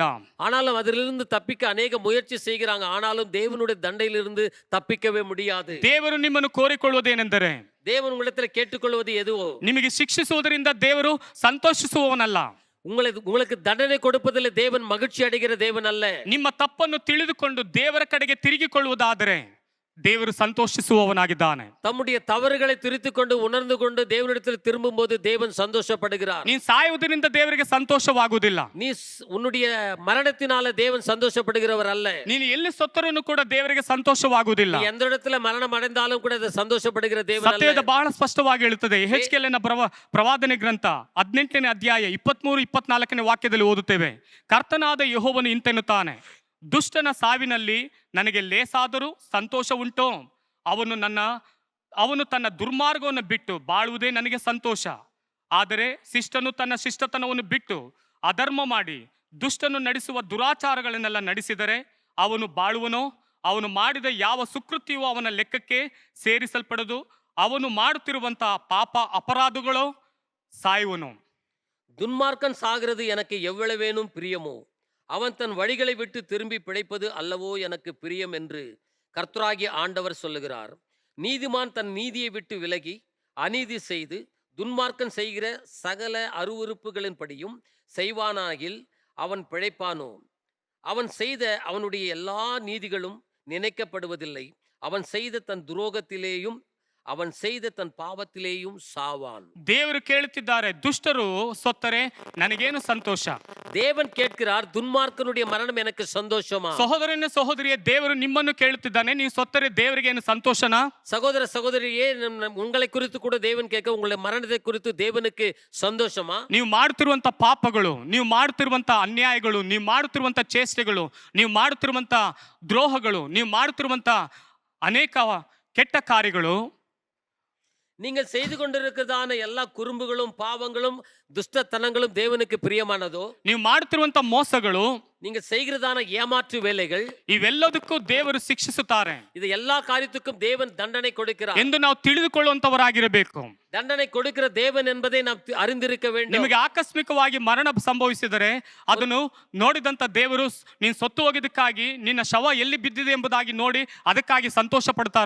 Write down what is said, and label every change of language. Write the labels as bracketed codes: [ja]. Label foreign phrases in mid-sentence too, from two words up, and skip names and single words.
[ta] ஆனாலும் அதிலிருந்து தப்பிக்க அநேக முயற்சி செய்கிறாங்க. ஆனாலும் தேவனுடைய தண்டையிலிருந்து தப்பிக்கவே முடியாது. [kn] ದೇವರು ನಿಮ್ಮನ್ನು ಕೋರಿಕೊಳ್ಳುವುದೇನೆಂದರೆ, [ta] தேவன் உங்களிடத்தில் கேட்டுக்கொள்வது எதுவோ, [kn] ನಿಮಗೆ ಶಿಕ್ಷಿಸುವುದರಿಂದ ದೇವರು ಸಂತೋಷಿಸುವವನಲ್ಲ. [ta] உங்களுக்கு தண்டனை கொடுப்பதில் தேவன் மகிழ்ச்சி அடைகிற தேவன் அல்ல. [kn] ನಿಮ್ಮ ತಪ್ಪನ್ನು ತಿಳಿದುಕೊಂಡು ದೇವರ ಕಡೆಗೆ ತಿರುಗಿಕೊಳ್ಳುವುದಾದರೆ ದೇವರು ಸಂತೋಷಿಸುವವನಾಗಿದ್ದಾನೆ. [ta] தம்முடைய தவறுகளை திருத்திக்கொண்டு உணர்ந்து கொண்டு தேவனிடத்தில் திரும்பும்போது தேவன் சந்தோஷப்படுகிறார். [kn] ನೀನ್ ಸಾಯುವುದರಿಂದ ದೇವರಿಗೆ ಸಂತೋಷವಾಗುವುದಿಲ್ಲ. [ta] நீ உன்னுடைய மரணத்தினால தேவன் சந்தோஷப்படுகிறவர் அல்ல. [kn] ನೀನು ಎಲ್ಲಿ ಸತ್ತರೂ ಕೂಡ ದೇವರಿಗೆ ಸಂತೋಷವಾಗುವುದಿಲ್ಲ. [ta] நீ எந்த இடத்துல மரணம் அடைந்தாலும் கூட அது சந்தோஷப்படுகிற தேவன் அல்ல. [kn] ಸತ್ಯವೇದ ಬಹಳ ಸ್ಪಷ್ಟವಾಗಿ ಹೇಳುತ್ತದೆ. ಯೆಹೆಜ್ಕೇಲನ ಪ್ರವಾದನೆ ಗ್ರಂಥ 18ನೇ ಅಧ್ಯಾಯ 23-24ನೇ ವಾಕ್ಯದಲ್ಲಿ ಓದುತ್ತೇವೆ. ಕರ್ತನಾದ ಯೆಹೋವನು ಇಂತೆನ್ನುತ್ತಾನೆ, ದುಷ್ಟನ ಸಾವಿನಲ್ಲಿ ನನಗೆ ಲೇಸಾದರೂ ಸಂತೋಷ ಉಂಟು. ಅವನು ತನ್ನ ದುರ್ಮಾರ್ಗವನ್ನು ಬಿಟ್ಟು ಬಾಳುವುದೇ ನನಗೆ ಸಂತೋಷ. ಆದರೆ ಶಿಷ್ಟನು ತನ್ನ ಶಿಷ್ಟತನವನ್ನು ಬಿಟ್ಟು ಅಧರ್ಮ ಮಾಡಿ ದುಷ್ಟನು ನಡೆಸುವ ದುರಾಚಾರಗಳನ್ನೆಲ್ಲ ನಡೆಸಿದರೆ ಅವನು ಬಾಳುವನೋ? ಅವನು ಮಾಡಿದ ಯಾವ ಸುಕೃತ್ಯವೂ ಅವನ ಲೆಕ್ಕಕ್ಕೆ ಸೇರಿಸಲ್ಪಡದು. ಅವನು ಮಾಡುತ್ತಿರುವಂತಹ ಪಾಪ ಅಪರಾಧಗಳು ಸಾಯುವನು. [ta] துன்மார்க்கன் சாகிறது எனக்கு எவ்வளவேனும் பிரியமோ, அவன் தன் வழிகளை விட்டு திரும்பி பிழைப்பது அல்லவோ எனக்கு பிரியம் என்று கர்த்தராகிய ஆண்டவர் சொல்லுகிறார். நீதிமான் தன் நீதியை விட்டு விலகி அநீதி செய்து துன்மார்க்கன் செய்கிற சகல அருவருப்புகளின்படியும் செய்வானாகில் அவன் பிழைப்பானோ? அவன் செய்த அவனுடைய எல்லா நீதிகளும் நினைக்கப்படுவதில்லை. அவன் செய்த தன் துரோகத்திலேயும் அவன் செய்த தன் பாவத்திலேயும் சாவான். [kn] ದೇವರು ಕೇಳುತ್ತಿದ್ದಾರೆ, ದುಷ್ಟರು ಸತ್ತರೆ ನನಗೇನು ಸಂತೋಷ? [ta] தேவன் கேட்கிறார், துன்மார்க்கனுடைய மரணம் எனக்கு சந்தோஷமா? [kn] ಸಹೋದರನೇ ಸಹೋದರಿಯೇ, ದೇವರು ನಿಮ್ಮನ್ನು ಕೇಳುತ್ತಿದ್ದಾನೆ, ನೀವು ಸತ್ತರೆ ದೇವರಿಗೆ ಏನು ಸಂತೋಷನಾ? [ta] சகோதர சகோதரியே, உங்களை குறித்து கூட தேவன் கேட்க, உங்களுடைய மரணத்தை குறித்து தேவனுக்கு சந்தோஷமா? [kn] ನೀವು ಮಾಡುತ್ತಿರುವಂತ ಪಾಪಗಳು, ನೀವು ಮಾಡುತ್ತಿರುವಂತ ಅನ್ಯಾಯಗಳು, ನೀವು ಮಾಡುತ್ತಿರುವಂತ ಚೇಷ್ಟೆಗಳು, ನೀವು ಮಾಡುತ್ತಿರುವಂತ ದ್ರೋಹಗಳು, ನೀವು ಮಾಡುತ್ತಿರುವಂತ ಅನೇಕ ಕೆಟ್ಟ ಕಾರ್ಯಗಳು, [ta] நீங்கள் செய்து கொண்டிருக்கிறதான எல்லா குறும்புகளும் பாவங்களும் துஷ்டத்தனங்களும் தேவனுக்கு பிரியமானதோ? [kn] ನೀವು ಮಾಡುತ್ತಿರುವಂತ ಮೋಸಗಳು, [ta] நீங்க செய்கிறதான ஏமாற்று வேலைகள், [kn] ಇವೆಲ್ಲದಕ್ಕೂ ದೇವರು ಶಿಕ್ಷಿಸುತ್ತಾರೆ [ta] இது எல்லா காரியத்துக்கும் தேவன் தண்டனை கொடுக்கிறார் [kn] ಎಂದು ನಾವು ತಿಳಿದುಕೊಳ್ಳುವಂತವರಾಗಿರಬೇಕು. [ta] தண்டனை கொடுக்கிற தேவன் என்பதை நாம் அறிந்திருக்க வேண்டும். [kn] ನಿಮಗೆ ಆಕಸ್ಮಿಕವಾಗಿ ಮರಣ ಸಂಭವಿಸಿದರೆ ಅದನ್ನು ನೋಡಿದಂತ ದೇವರು ನೀನು ಸತ್ತು ಹೋಗಿದ್ದಕ್ಕಾಗಿ ನಿನ್ನ ಶವ ಎಲ್ಲಿ ಬಿದ್ದಿದೆ ಎಂಬುದಾಗಿ ನೋಡಿ ಅದಕ್ಕಾಗಿ ಸಂತೋಷ ಪಡ್ತಾರಾ?